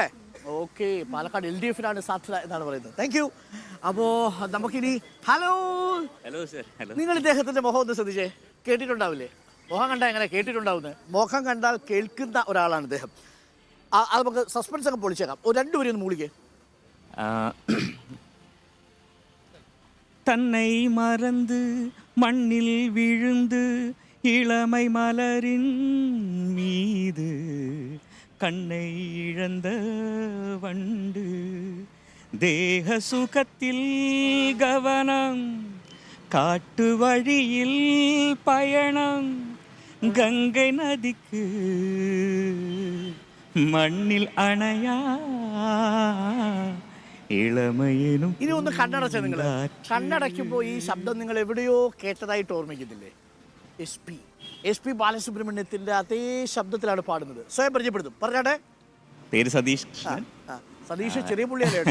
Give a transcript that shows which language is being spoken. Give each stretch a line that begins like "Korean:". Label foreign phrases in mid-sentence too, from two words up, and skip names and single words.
Malayalam: ഓക്കെ, പാലക്കാട് LDF സാധ്യത എന്നാണ് പറയുന്നത്.
English: thank you.
Malayalam: അപ്പോ നമുക്കിനി ഹലോ സർ. നിങ്ങൾ ഇദ്ദേഹത്തിന്റെ മുഖം ഒന്ന് ശ്രദ്ധിച്ചേ. കേട്ടിട്ടുണ്ടാവില്ലേ? മുഖം കണ്ടാൽ എങ്ങനെ കേട്ടിട്ടുണ്ടാവുന്നത്? മുഖം കണ്ടാൽ കേൾക്കുന്ന ഒരാളാണ് ഇദ്ദേഹം. അത് നമുക്ക് സസ്പെൻസ് ഒക്കെ പൊളിച്ചേക്കാം. രണ്ടുപേരും ഒന്ന് മൂളിക്കേ.
Tamil: தன்னை மறந்து மண்ணில் விழுந்து இளமை மலரின் மீது கண்ணை இழந்த வண்டு தேக சுகத்தில் கவனம் காட்டு வழியில் பயணம் கங்கை நதிக்கு மண்ணில் அணையா
Malayalam: ഇനി ഒന്ന് കണ്ണടച്ച നിങ്ങൾ. കണ്ണടയ്ക്കുമ്പോൾ ഈ ശബ്ദം നിങ്ങൾ എവിടെയോ കേട്ടതായിട്ട് ഓർമ്മിക്കുന്നില്ലേ? എസ് പി ബാലസുബ്രഹ്മണ്യത്തിന്റെ അതേ ശബ്ദത്തിലാണ് പാടുന്നത്. സ്വയം പരിചയപ്പെടുത്തും. പറഞ്ഞാട്ടെ. പേര് സതീഷ്. സതീഷ് ചെറിയ പുള്ളിയല്ലേ?